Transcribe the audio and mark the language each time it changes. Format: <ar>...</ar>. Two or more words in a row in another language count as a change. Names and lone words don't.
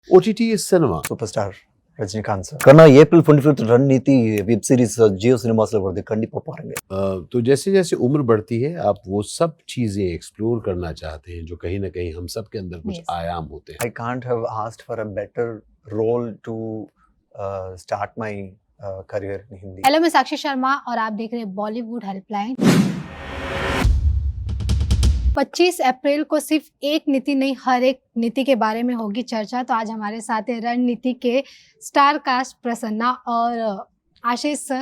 <en>OTT is cinema.</en> <ta>சூப்பர் ரஜினிகாந்த் சார் கண்ணா ஏப்ரல் 25 रणनीति</ta> <en>web series</en> <ta>जियो सिनेमास வருது கண்டிப்பா பாருங்க.</ta> <hi>तो जैसे जैसे उम्र बढ़ती है आप वो सब चीजें एक्सप्लोर करना चाहते हैं जो कहीं ना कहीं हम सब के अंदर कुछ</hi> <en>Yes.</en> <hi>आयाम होते हैं.</hi> <en>I can't have asked for a better role to start my career in Hindi.</en> <hi>हेलो, मैं साक्षी शर्मा और आप देख रहे हैं बॉलीवुड हेल्पलाइन। 25 अप्रैल को सिर्फ एक नीति नहीं, हर एक नीति के बारे में होगी चर्चा। तो आज हमारे साथ है रणनीति के</hi> <en>star cast</en> <hi>प्रसन्ना और आशीष सर।</hi>